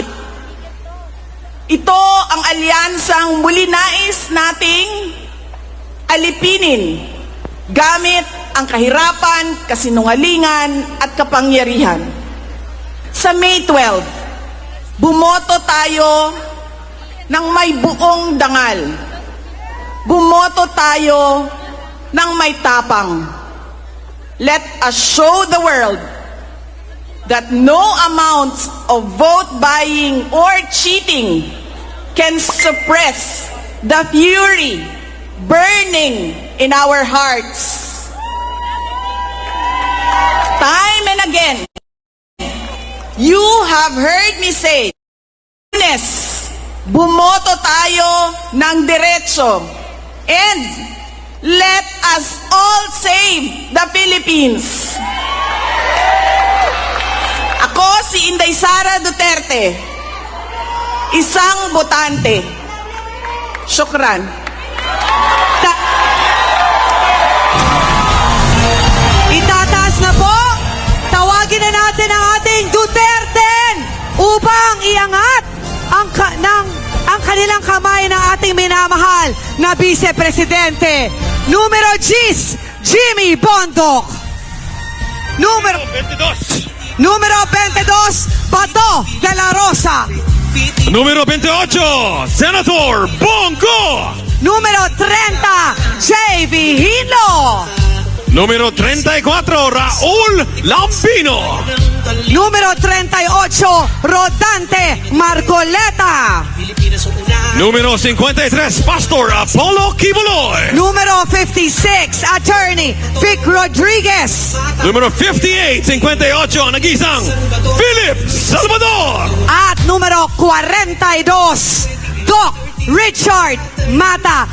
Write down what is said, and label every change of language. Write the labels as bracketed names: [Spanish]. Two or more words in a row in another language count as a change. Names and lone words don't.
[Filipino] Ito ang alyansang muli nais nating alipinin gamit ang kahirapan, kasinungalingan at kapangyarihan. Sa May 12, bumoto tayo ng may buong dangal. Bumoto tayo ng may tapang. [English] Let us show the world that no amounts of vote buying or cheating can suppress the fury burning in our hearts. Time and again, you have heard me say, [Filipino] bumoto tayo ng diretso, [English] and let us all save the Philippines. [Filipino] Ako si Inday Sara Duterte, isang botante. Syukran. Itataas na po. Tawagin na natin ang ating Duterte upang iangat ang kanilang kamay ng ating minamahal na Vice Presidente. Numero 10, Jimmy Bondoc. Numero 22, Bato de la Rosa. Número 28, Senator Bongo. Número 30, J.V. Hilo. Número 34, Raúl Lambino. Número 38, Rodante Marcoleta. Número 53, Pastor Apollo Kibuloy. Número 56, Attorney Vic Rodriguez. Número 58, 58, ang nag-isang Philip Salvador. At número 42, Doc Richard Mata.